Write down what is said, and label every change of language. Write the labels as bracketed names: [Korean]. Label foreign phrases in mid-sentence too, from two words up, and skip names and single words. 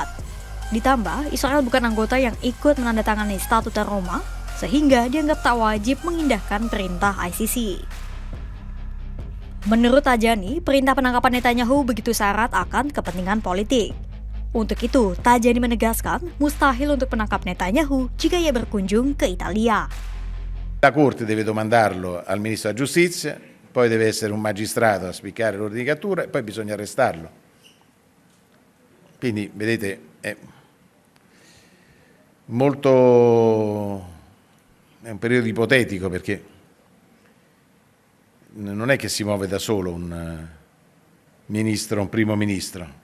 [Indonesian] Ditambah, Israel bukan anggota yang ikut menandatangani Statuta Roma, sehingga dianggap tak wajib mengindahkan perintah ICC. Menurut Tajani, perintah penangkapan Netanyahu begitu syarat akan kepentingan politik. Untuk itu, Tajani menegaskan mustahil untuk menangkap Netanyahu jika ia berkunjung ke Italia. [Italian] La Corte deve domandarlo al Ministro della Giustizia, poi deve essere un magistrato a spiccare l'ordine di cattura e poi bisogna arrestarlo. Quindi, vedete, è un periodo ipotetico perché non è che si muove da solo un ministro, un primo ministro.